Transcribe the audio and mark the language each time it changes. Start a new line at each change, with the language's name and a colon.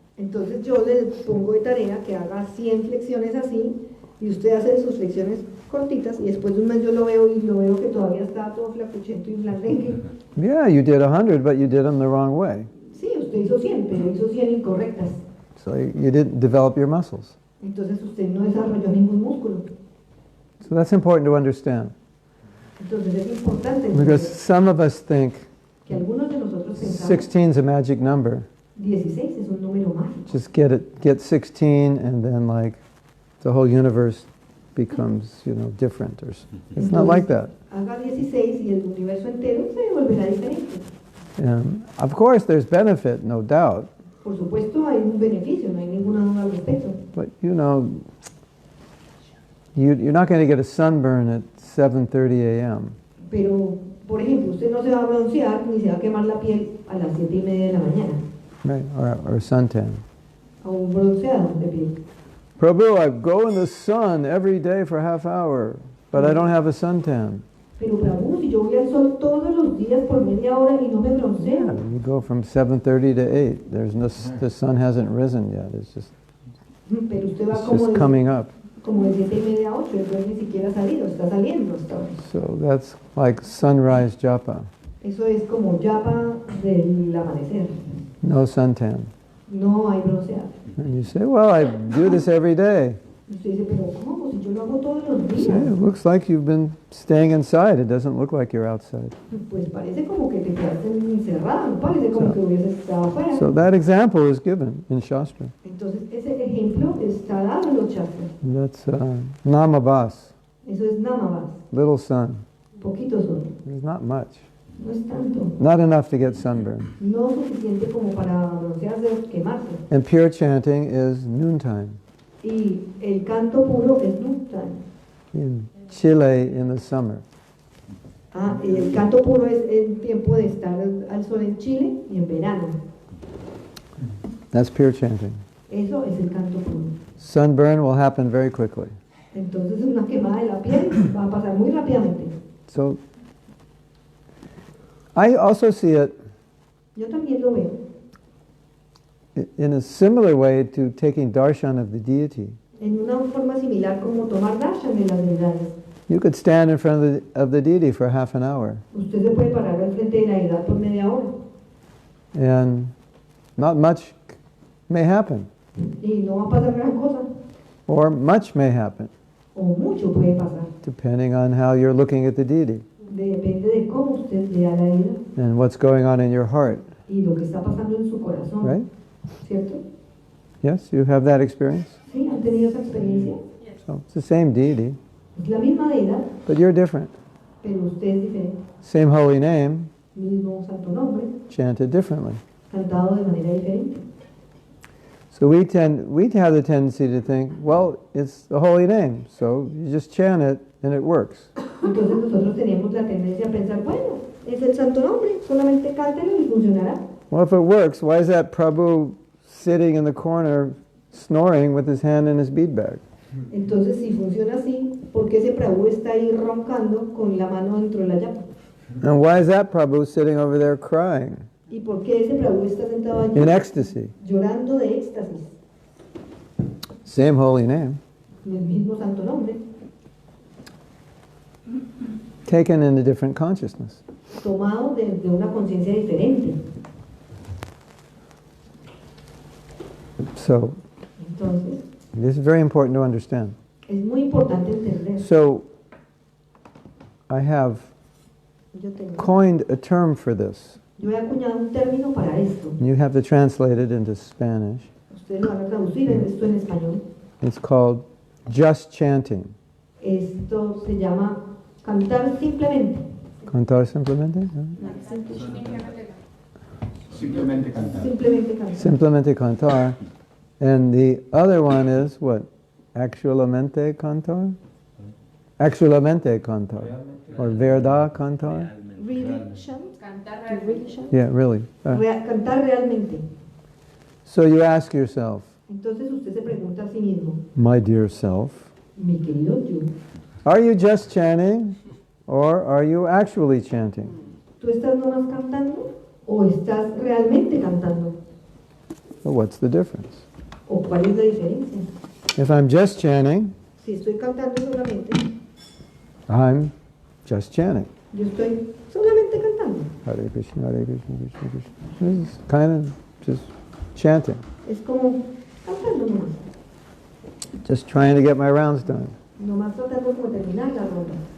Spanish: Entonces yo le pongo de tarea que haga 100 flexiones así, y usted hace sus flexiones cortitas, y después de un mes yo lo veo y lo veo que todavía está todo flacuchento y blandengue.
English: Yeah, you did 100, but you did them the wrong way.
Spanish: Sí, usted hizo 100, pero hizo 100 incorrectas.
English: So you didn't develop your muscles.
Spanish: Entonces usted no desarrolló ningún músculo.
English: So that's important to understand.
Spanish: Entonces es importante
English: Because
Spanish: entender
English: some of us think
Spanish: que algunos de nosotros pensamos
English: 16 is a magic number.
Spanish: 16 es un número mágico.
English: Just get 16 and then like the whole universe becomes, different. It's not like that.
Spanish: Haga 16 y el universo entero se volverá diferente.
English: And of course, there's benefit, no doubt.
Spanish: Por supuesto hay un beneficio, no hay ninguna duda al respecto.
English: But you're not going to get a sunburn at 7:30 a.m.
Spanish: Pero, por ejemplo, usted no se va a broncear ni se va a quemar la piel a las 7:30 de la mañana.
English: Right, or suntan.
Spanish: A un bronceado de piel.
English: Prabhu, I go in the sun every day for half hour, but I don't have a suntan.
Spanish: Pero Prabhu, si yo voy al sol todos los días por media hora y no me bronceo.
English: Yeah, you go from 7:30 to 8. The sun hasn't risen yet. It's just
Spanish: Pero usted va
English: it's just
Spanish: como
English: coming up.
Spanish: como de 7:30 a 8, el sol ni siquiera ha salido, está saliendo hasta ahora.
English: So that's like sunrise japa.
Spanish: Eso es como japa del amanecer.
English: No suntan.
Spanish: No hay bronceado.
English: And you say, well, I do this every day.
Spanish: Y usted dice, pero ¿cómo? Si yo lo hago todos los
English: You say,
Spanish: días.
English: it looks like you've been staying inside. It doesn't look like you're outside.
Spanish: Pues parece como que te quedaste encerrado, no parece como que hubieses estado afuera.
English: So that example is given in Shastra.
Spanish: Entonces ese ejemplo está dado en los shastras.
English: That's namabas,
Spanish: Eso es namavas,
English: little sun.
Spanish: poquito sol.
English: There's not much.
Spanish: No es tanto.
English: Not enough to get sunburn.
Spanish: No suficiente como para broncearse, quemarse.
English: And pure chanting is noontime.
Spanish: Y el canto puro es noontime.
English: In Chile in the summer.
Spanish: Y el canto puro es el tiempo de estar al sol en Chile y en verano.
English: That's pure chanting.
Spanish: Eso es el canto puro.
English: Sunburn will happen very quickly.
Spanish: Entonces una quemada de la piel va a pasar muy rápidamente.
English: So I also see it
Spanish: Yo también lo veo
English: in a similar way to taking darshan of the deity.
Spanish: en una forma similar como tomar darshan de las deidades.
English: You could stand in front of the deity for half an hour,
Spanish: Usted se puede parar al frente de la deidad por media hora
English: and not much may happen,
Spanish: y no va a pasar gran cosa,
English: or much may happen,
Spanish: o mucho puede pasar.
English: depending on how you're looking at the deity
Spanish: Depende de cómo usted vea la deidad
English: and what's going on in your heart,
Spanish: y lo que está pasando en su corazón,
English: right?
Spanish: ¿cierto?
English: Yes, you have that experience?
Spanish: ¿Sí? ¿Han tenido esa experiencia?
English: So it's the same deity,
Spanish: Es la misma deidad,
English: but you're different.
Spanish: pero usted es diferente.
English: Same holy name,
Spanish: Mismo santo nombre,
English: chanted differently.
Spanish: cantado de manera diferente.
English: So we have the tendency to think, well, it's the holy name, so you just chant it and it works.
Spanish: Entonces nosotros tenemos la tendencia a pensar, bueno, es el santo nombre, solamente cántelo y funcionará.
English: Well, if it works, why is that Prabhu sitting in the corner snoring with his hand in his bead bag?
Spanish: Entonces, si funciona así, ¿por qué ese Prabhu está ahí roncando con la mano dentro de la llama?
English: And why is that Prabhu sitting over there crying
Spanish: ¿Y por qué ese Prabhu está sentado allí
English: in ecstasy?
Spanish: llorando de éxtasis?
English: Same holy name,
Spanish: El mismo santo nombre,
English: taken in a different consciousness.
Spanish: tomado de una conciencia diferente.
English: So
Spanish: Entonces,
English: this is very important to understand.
Spanish: es muy importante entender.
English: So I have
Spanish: Yo
English: coined a term for this.
Spanish: he acuñado un término para esto.
English: You have to translate it into Spanish.
Spanish: Ustedes lo van a traducir esto en español.
English: It's called just chanting.
Spanish: Esto se llama cantar simplemente. Cantar simplemente? ¿No? Simplemente cantar. Simplemente cantar. Simplemente cantar.
English: And the other one is what?
Spanish: Actualmente cantar? Actualmente cantar. Or verdad cantar?
English: Really chant? To really chant? Yeah, really.
Spanish: Cantar realmente.
English: So you ask yourself,
Spanish: Entonces usted se pregunta a sí mismo,
English: my dear self,
Spanish: mi querido yo,
English: are you just chanting or are you actually chanting?
Spanish: ¿tú estás nomás cantando o estás realmente cantando?
English: Well, what's the difference?
Spanish: ¿O cuál es la diferencia?
English: If I'm just chanting,
Spanish: Si estoy cantando solamente,
English: I'm just chanting.
Spanish: yo estoy solamente cantando.
Sanskrit: Hare Krishna, Hare Krishna, Krishna Krishna.
English: This is kind of just chanting.
Spanish: Es como cantando nomás.
English: Just trying to get my rounds done.
Spanish: Nomás tratando como terminar la ronda.